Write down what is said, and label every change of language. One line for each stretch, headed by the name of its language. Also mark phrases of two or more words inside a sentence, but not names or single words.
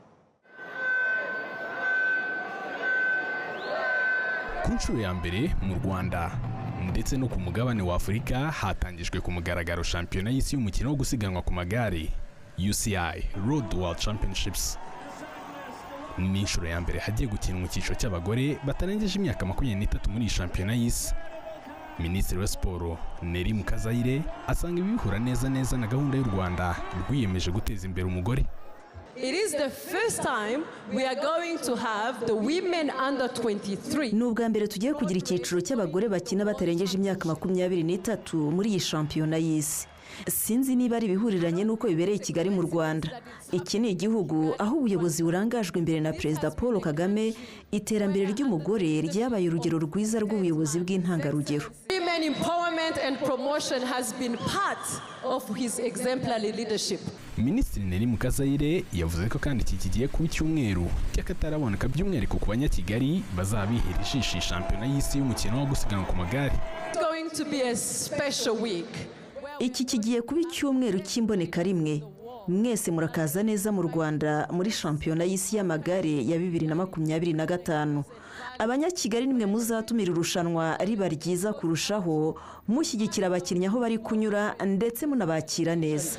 Kinyarwanda: Ku nshuro ya mbere mu Rwanda ndetse no ku mugabane wa Afurika hatangijwe ku mugaragaro shampiyona y'isi y'umukino wo gusiganwa ku magare UCI Road World Championships. Ni inshuro ya mbere hagiye gukinwa icyiciro cy'abagore batarengeje imyaka 23 muri shampiyona y'isi. Minisitiri wa Siporo Neri Mukazayire asanga ibihura neza na gahunda y'u Rwanda rwiyemeje guteza imbere umugore.
English: It is the first time we are going to have the women under 23.
Kinyarwanda: Nubwa mbere tugiye kugira icyiciro cy'abagore bakina batarengeje imyaka 23 muri iyi shampiyona y'isi. Sinzi niba ari bihuriranye nuko bibereye i Kigali mu Rwanda. Iki ni igihugu aho ubuyobozi burangajwe imbere na Perezida Paul Kagame, iterambere ry'umugore ryabaye urugero rwiza rw'ubuyobozi bw'intangarugero.
English: Women empowerment and promotion has been part of his exemplary leadership.
Kinyarwanda: Minisitiri Neri Mukazayire yavuze ko kandi iki kigiye kuba icyumweru cy'akataraboneka by'umwihariko ku banyakigali bazabihera ijisho shampiyona y'isi y'umukino wo gusiganwa ku magare.
English: It's going to be a special week.
Kinyarwanda: Iki kigiye kuba icyumweru cy'imboneka rimwe. Mwese murakaza neza mu Rwanda muri shampiyona y'isi y'amagare ya 2025. Abanyakigali nimwe muzatumira irushanwa riba ryiza kurushaho, mushyigikira abakinnyi aho bari kunyura ndetse munabakira neza.